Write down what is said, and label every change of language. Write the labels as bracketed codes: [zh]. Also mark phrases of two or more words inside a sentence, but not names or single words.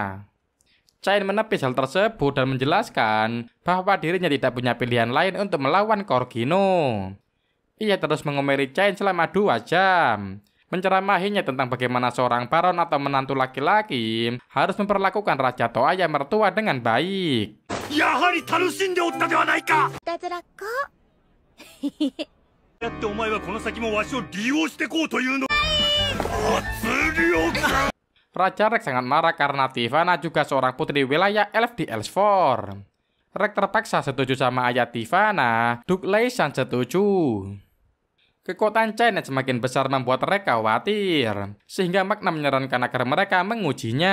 [id] Chain menepis hal tersebut dan menjelaskan bahwa dirinya tidak punya pilihan lain untuk melawan Caragino. Ia terus mengomeli Chain selama 2 jam, menceramahinya tentang bagaimana seorang baron atau menantu laki-laki harus memperlakukan Raja Toaya mertua dengan baik. [ja] やはり楽しんでおったではないか。いたずらっ子。やってお前はこの先もわしを利用してこうというの。圧力。 [id] Raja Rex sangat marah karena Tivana juga seorang putri wilayah elf di Elsford. Rek terpaksa setuju sama ayah Tifana, Duk Leisan setuju. Kekuatan Cain yang semakin besar membuat Rek khawatir, sehingga Magna menyarankan agar mereka mengujinya.